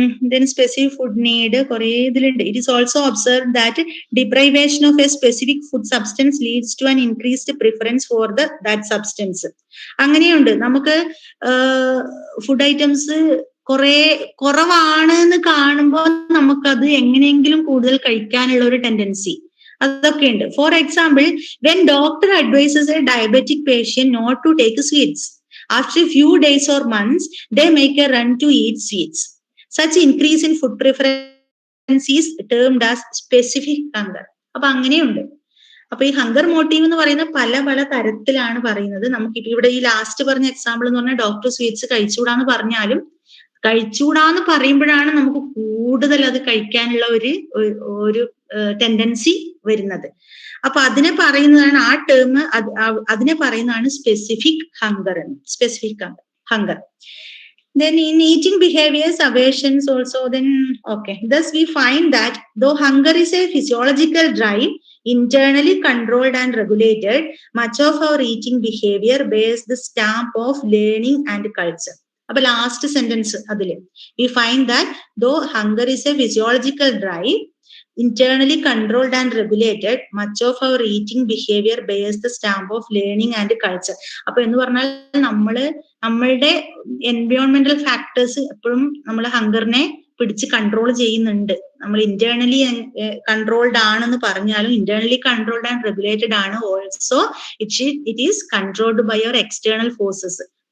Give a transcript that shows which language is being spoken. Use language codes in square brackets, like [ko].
[en] Then specific food need [ml] കുറെ ഇതിലുണ്ട്. [en] It is also observed that deprivation of a specific food substance leads to an increased preference for that substance. [ml] അങ്ങനെയുണ്ട്. നമുക്ക് food items കുറവാണ് എന്ന് കാണുമ്പോൾ നമുക്കത് എങ്ങനെയെങ്കിലും കൂടുതൽ കഴിക്കാനുള്ള ഒരു ടെൻഡൻസി അതൊക്കെ ഉണ്ട്. [en] For example, when doctor advises a diabetic patient not to take sweets, after a few days or months they make a run to eat sweets. Such increase in food preference is termed as specific hunger. [ml] അപ്പൊ അങ്ങനെയുണ്ട്. അപ്പൊ ഈ hunger motive എന്ന് പറയുന്നത് പല പല തരത്തിലാണ് പറയുന്നത്. നമുക്കിപ്പോ ഇവിടെ ഈ ലാസ്റ്റ് പറഞ്ഞ എക്സാമ്പിൾ എന്ന് പറഞ്ഞാൽ ഡോക്ടർ സ്വീറ്റ്സ് കഴിച്ചുകൂടാന്ന് പറഞ്ഞാലും കഴിച്ചുകൂടാന്ന് പറയുമ്പോഴാണ് നമുക്ക് കൂടുതൽ അത് കഴിക്കാനുള്ള ഒരു ടെൻഡൻസി വരുന്നത്. അപ്പൊ അതിനെ പറയുന്നതാണ് ആ ടേം, അതിനെ പറയുന്നതാണ് സ്പെസിഫിക് ഹങ്കർ എന്ന്. Specific hunger. [en] Then in eating behaviors, aversions also, then okay. Thus we find that though hunger is a physiological drive, internally controlled and regulated, much of our eating behavior bears the stamp of learning and culture. [ml] അപ്പൊ last sentence അതില് [en] we find that though hunger is a physiological drive, internally controlled and regulated, much of our eating behavior bears the stamp of learning and culture. [ml] അപ്പൊ എന്ന് പറഞ്ഞാൽ നമ്മളുടെ എൻവയോൺമെന്റൽ factors എപ്പോഴും നമ്മൾ ഹങ്കറിനെ പിടിച്ച് control ചെയ്യുന്നുണ്ട്. [en] നമ്മൾ internally controlled [ml] ആണെന്ന് പറഞ്ഞാലും [en] Internally controlled and regulated ആണ് also it is controlled by our external forces.